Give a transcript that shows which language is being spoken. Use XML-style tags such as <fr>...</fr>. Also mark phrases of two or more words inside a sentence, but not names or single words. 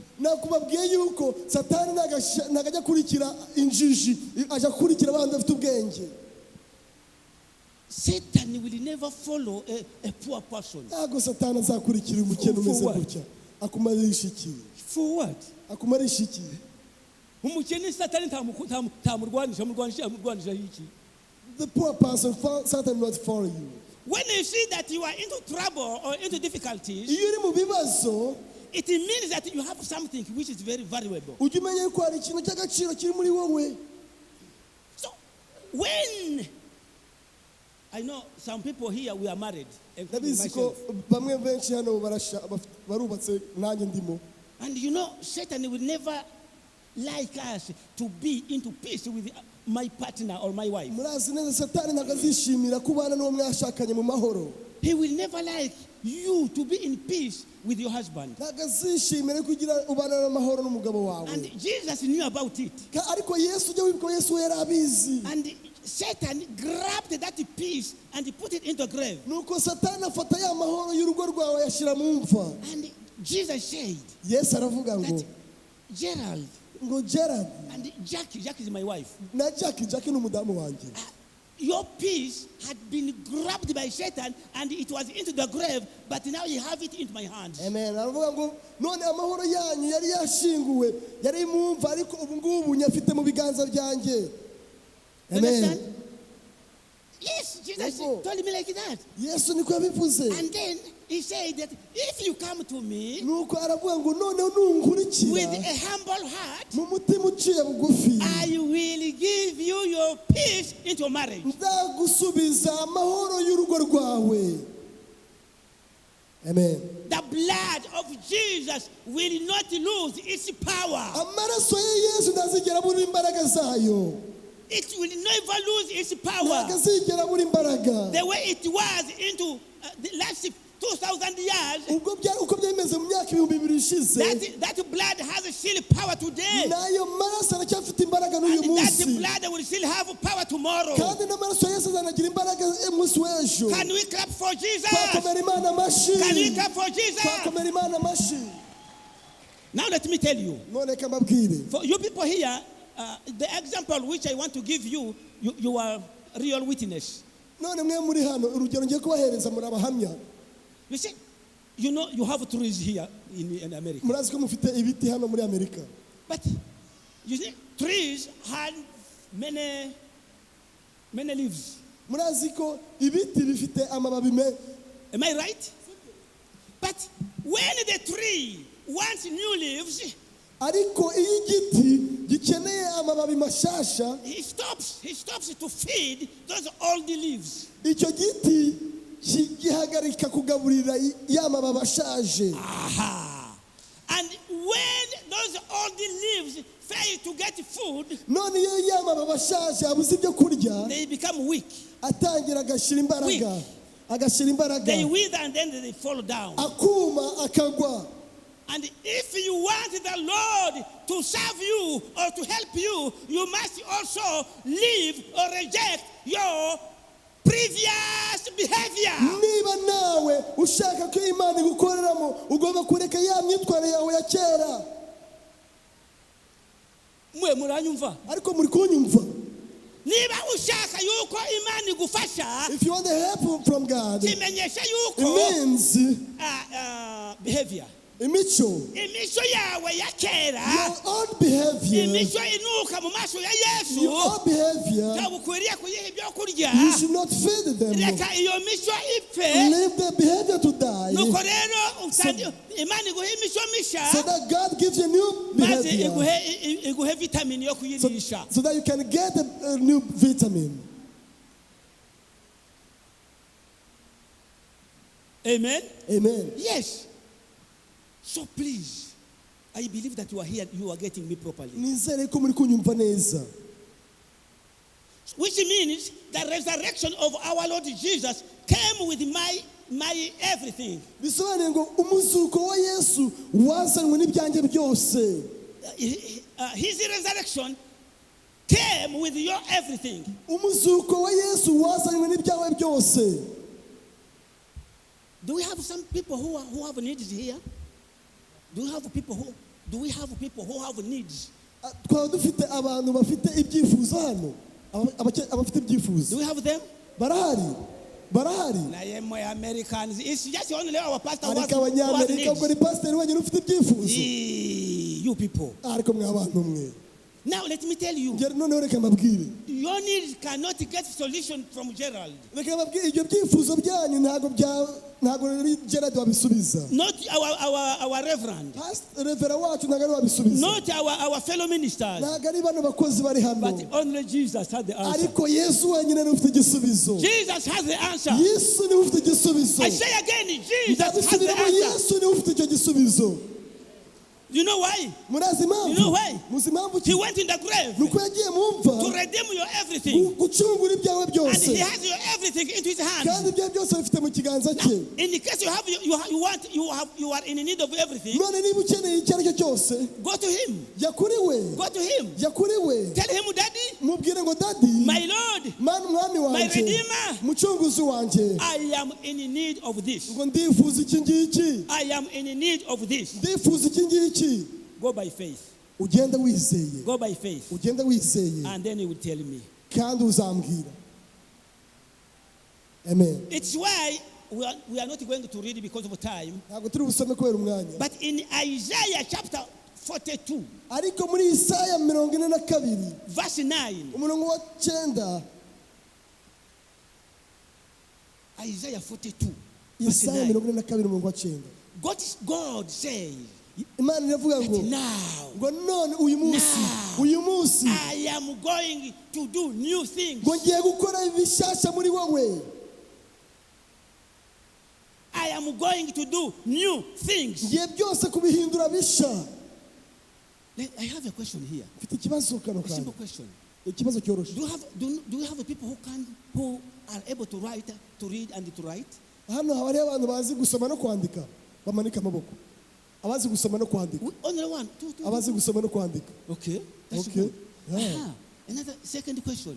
<rw>Nakubabwiye yuko Satani nagajya kurikira injiji, aja kurikira abantu bafite ubwenge.</rw> <en>Satan will never follow a poor person.</en> <rw>Ntabwo Satani azakurikira umukene umeze gutya. Akumarisha iki?</rw> <en>For what?</en> <rw>Akumarisha iki? Umukene Satani tamurwanisha iki?</rw> <en>The poor person, Satan will not follow you. When you see that you are into trouble or into difficulties,</en> <rw>Iyo uri mu bibazo,</rw> <en>it means that you have something which is very valuable.</en> <rw>ujye umenya yuko hari ikintu cy'agaciro kiri muri wowe.</rw> <en>So, when I know some people here we are married, including</en> <rw>Ndabizi ko</rw> <en>myself,</en> <rw>bamwe benshi hano barubatse nanjye ndimo.</rw> <en>and you know Satan will never like us to be into peace with my partner or my wife.</en> <rw>Murazi neza Satani ntabwo azishimira kubana n'uwo mwashakanye mu mahoro.</rw> <en>He will never like you to be in peace with your husband.</en> <rw>Ntabwo azishimira kugira ubana n'amahoro n'umugabo wawe.</rw> <en>And Jesus knew about it.</en> <rw>Ariko Yesu ujya wibuka Yesu we yari abizi.</rw> <en>And Satan grabbed that peace and he put it into a grave.</en> <rw>Nuko Satani afata ya mahoro y'urugo rwawe yashyira mu mva.</rw> <en>And Jesus said</en> <rw>Yesu aravuga ngo</rw> <en>that Gerard</en> <rw>ngo Gerard</rw> <en>and Jackie is my wife.</en> <rw>na Jackie ni umudamu wanjye.</rw> <en>Your peace had been grabbed by Satan and it was into the grave, but now you have it into my hands. Amen.</en> <rw>Aravuga ngo none amahoro yanyu yari yashinguwe, yari mu mva, ariko ubu ngubu nyafite mu biganza byanjye.</rw> <en>Understand? Yes, Jesus told me like that.</en> <rw>Yesu niko yabivuze.</rw> <en>And then he said that if you come to me</en> <rw>Nuko aravuga ngo none nunkurikira</rw> <en>with a humble heart,</en> <rw>mu mutima uciye bugufi,</rw> <en>I will give you your peace into marriage.</en> <rw>nzagusubiza amahoro y'urugo rwawe. Amen.</rw> <en>The blood of Jesus will not lose its power.</en> <rw>Amaraso ya Yesu ntazigera abura imbaraga zayo.</rw> <en>It will never lose its</en> <rw>Ntabwo</rw> <en>power.</en> <rw>azigera abura imbaraga.</rw> <en>The way it was into the last 2,000 years,</en> <rw>Ubwo uko byemeze mu myaka 2000 ishize,</rw> <en>that blood has still power today.</en> <rw>nayo maraso aracyafite imbaraga n'uyu</rw> <en>And that</en> <rw>munsi.</rw> <en>blood will still have power tomorrow.</en> <rw>Kandi n'amaraso ya Yesu azanagira imbaraga umunsi w'ejo.</rw> <en>Can we clap for Jesus?</en> <rw>Twakomera Imana amashyi.</rw> <en>Can we clap for Jesus?</en> <rw>Twakomera Imana amashyi.</rw> <en>Now let me tell you.</en> <rw>None reka mbabwire.</rw> <en>For you people here, the example which I want to give you, you are real witness.</en> <rw>None mwe muri hano urugero ngiye kubahereza muri abahamya.</rw> <en>You see, you know you have trees here in America.</en> <rw>Murazi ko mufite ibiti hano muri Amerika.</rw> <en>But you see, trees had many leaves.</en> <rw>Murazi ko ibiti bifite amababi me.</rw> <en>Am I right? But when the tree wants new leaves,</en> <rw>Ariko iyo igiti gikeneye amababi mashasha,</rw> <en>he stops to feed those old leaves.</en> <rw>icyo giti gihagarika kugaburira ya mababi ashaje. Aha.</rw> <en>And when those old leaves fail to get food,</en> <rw>None iyo ya mababi ashaje abuze ibyo kurya,</rw> <en>they become weak.</en> <rw>atangira agashira imbaraga. Agashira imbaraga.</rw> <en>They wither and then they fall down.</en> <rw>Akuma akagwa.</rw> <en>And if you want the Lord to serve you or to help you, you must also leave or reject your previous behavior.</en> <rw>Niba nawe ushaka ko Imana igukoreramo, ugomba kureka ya myitwarire yawe ya kera. Mwe muranyumva? Ariko muri kunyumva. Niba ushaka yuko Imana igufasha,</rw> <en>If you want the help from God,</en> <rw>kimenyesha</rw> <en>it</en> <rw>yuko</rw> <en>means behavior.</en> <rw>imico, imico yawe ya kera,</rw> <en>your own behavior,</en> <rw>imico inuka mu maso ya Yesu,</rw> <en>your own behavior,</en> <rw>ntabwo ukwiriye kuyiha ibyo kurya.</rw> <en>you should not feed them.</en> <rw>Reka iyo mico ipfe.</rw> <en>Leave the behavior to die,</en> <rw>Nuko rero Imana iguhe imico misha,</rw> <en>so that God gives you a new</en> <rw>maze</rw> <en>behavior,</en> <rw>iguhe vitamini yo kuyirisha.</rw> <en>so that you can get a new vitamin. Amen. Amen. Yes. So please, I believe that you are here, you are getting me properly.</en> <rw>Nizere ko muri kunyumva neza.</rw> <en>Which means the resurrection of our Lord Jesus came with my everything.</en> <rw>Bisobanuye ngo umuzuko wa Yesu wazanwe n'ibyanjye byose.</rw> <en>His resurrection came with your everything.</en> <rw>Umuzuko wa Yesu wazanwe n'ibyawe byose.</rw> <en>Do we have some people who have needs here? Do we have people who have needs?</en> <rw>Twaba dufite abantu bafite ibyifuzo hano, abafite ibyifuzo.</rw> <en>Do we have them?</en> <rw>Barahari. Na yemo Americans.</rw> <en>It's just only our pastor</en> <rw>Ariko abanyamerika ubwo ni pastor wenyine ufite ibyifuzo.</rw> <en>You people.</en> <rw>Ariko mwe abantu mwe.</rw> <en>Now let me tell you.</en> <rw>Noneho reka mbabwire.</rw> <en>Your needs cannot get solution from Gerard.</en> <rw>Reka mbabwire ibyo byifuzo byanyu ntago Gerard wabisubiza.</rw> <en>Not our reverend.</en> <rw>Reverend wacu ntago wabisubiza.</rw> <en>Not our fellow ministers.</en> <rw>Ntago ari bano bakozi bari hano.</rw> <en>But only Jesus had the answer.</en> <rw>Ariko Yesu wenyine ni ufite igisubizo.</rw> <en>Jesus has the answer.</en> <rw>Yesu ni ufite igisubizo.</rw> <en>I say again, Jesus has the answer.</en> <rw>Yesu ni ufite icyo gisubizo.</rw> <en>You know why?</en> <rw>Murazi impamvu?</rw> <en>You know why?</en> <rw>Muzi impamvu</rw> <en>He went in the grave</en> <rw>nuko yagiye mu mva</rw> <en>to redeem your everything.</en> <rw>gucungura ibyawe</rw> <en>And</en> <rw>byose.</rw> <en>he has your everything into his hands.</en> <rw>Kandi ibyawe byose bifite mu kiganza cye.</rw> <en>In the case you are in need of everything,</en> <rw>None niba ukeneye icyo aricyo cyose,</rw> <en>go to him.</en> <rw>jya kuri we.</rw> <en>Go to him.</en> <rw>Jya kuri we.</rw> <en>Tell him, Daddy,</en> <rw>Mubwire ngo Daddy,</rw> <en>my Lord,</en> <rw>Mana umwami</rw> <en>my</en> <rw>wanjye,</rw> <en>Redeemer,</en> <rw>mucunguzi wanjye,</rw> <en>I am in need of this.</en> <rw>ngo ndifuza iki ngiki.</rw> <en>I am in need of this.</en> <rw>Ndifuza iki ngiki.</rw> <en>Go by faith.</en> <rw>Ugenda wizeye.</rw> <en>Go by faith.</en> <rw>Ugenda wizeye.</rw> <en>And then he will tell me.</en> <rw>Kandi uzambwira. Amen.</rw> <en>It's why we are not going to read because of time.</en> <rw>Ntabwo turi busome kubera umwanya.</rw> <en>But in Isaiah chapter 42,</en> <rw>ariko muri Isaya 42</rw> <en>verse 9,</en> <rw>umurongo wa 9,</rw> <en>Isaiah 42, verse</en> <rw>Isaya 9, 42 umurongo wa 9,</rw> <en>God says,</en> <rw>Imana iravuga ngo</rw> <en>now,</en> <rw>ngo none uyu munsi</rw> <en>I am going to do new things.</en> <rw>ngo ngiye gukora ibishasha muri wowe.</rw> <en>I am going to do new things.</en> <rw>Ngiye byose kubihindura bisha.</rw> <en>I have a question here.</en> <rw>Mfite ikibazo kano</rw> <en>A simple</en> <rw>kandi.</rw> <en>question.</en> <rw>Ikibazo cyoroshe.</rw> <en>Do you have people who are able to write, to read and to write?</en> <rw>Hano hari abantu bazi gusoma no kwandika. Bamanika amaboko. Abazi gusoma no kwandika.</rw> <en>Only one, two.</en> <rw>Abazi gusoma no kwandika.</rw> <en>Okay. That's Okay. good. Yeah. Another second question.</en>